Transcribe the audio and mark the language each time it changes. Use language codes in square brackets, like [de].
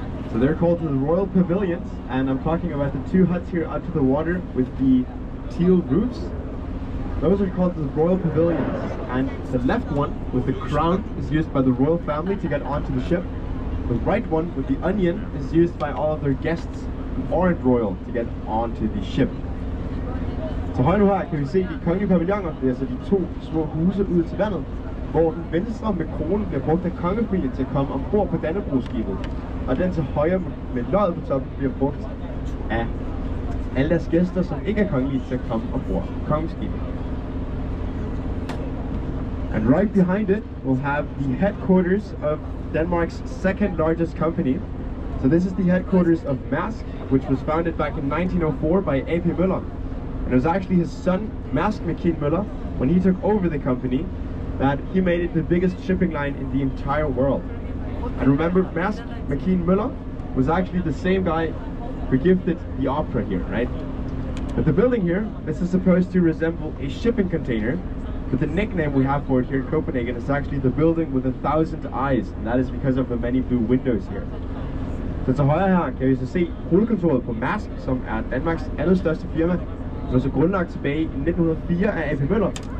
[en] So they're called the Royal Pavilions, and I'm talking about the 2 huts here out to the water with the teal roofs. Those are called the Royal Pavilions, and the left one with the crown is used by the royal family to get onto the ship. The right one with the onion is used by all of their guests who aren't royal to get onto the ship. [da] Så højre nu her kan vi se de kongelige pavilloner, det er altså de 2 små huse ud til vandet, hvor den venstre med kronen bliver brugt af kongefamilien til at komme ombord på Dannebrogsskibet. Og den til højre med løjet på toppen bliver brugt af alle deres gæster, som ikke er kongelige, til at komme ombord på kongeskibet. [en] And right behind it, we'll have the headquarters of Denmark's 2nd largest company. So this is the headquarters of Maersk, which was founded back in 1904 by A.P. Møller. And it was actually his son, Maersk Mc-Kinney Møller, when he took over the company, that he made it the biggest shipping line in the entire world. And remember, Maersk Mc-Kinney Møller was actually the same guy who gifted the opera here, right? But the building here, this is supposed to resemble a shipping container, but the nickname we have for it here in Copenhagen is actually the building with 1,000 eyes, and that is because of the many blue windows here. [da] Så til højre her kan vi så se hovedkontoret på Maersk, som er Danmarks andet største firma, som er så grundlagt tilbage i 1904 af A.P. Møller.